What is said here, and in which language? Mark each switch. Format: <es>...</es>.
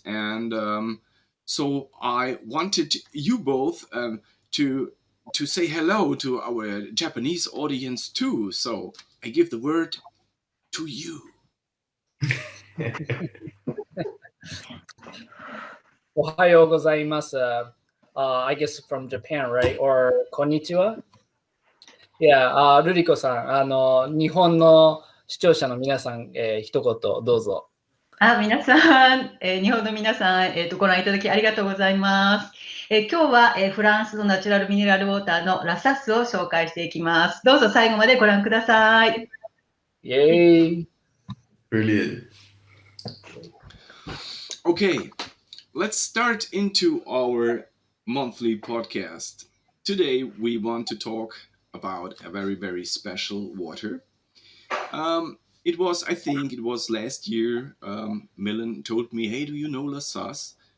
<en>And so I wanted you both to say hello to our Japanese audience too. So I give the word to you.</en> <ja>おはようございます。</ja> <en>I guess from Japan, right?</en> <ja>Or こんにちは Yeah, ルリコさん、日本の視聴者の皆さん、一言どうぞ。皆さん、日本の皆さん、ご覧いただきありがとうございます。今日は、フランスのナチュラルミネラルウォーターのラサスを紹介していきます。どうぞ最後までご覧ください。イェーイ</ja> <en>Brilliant. Okay, let's start into our monthly podcast. Today we want to talk about a very, very special water. I think it was last year, Milan told me, hey, do you know La Sasse?</en>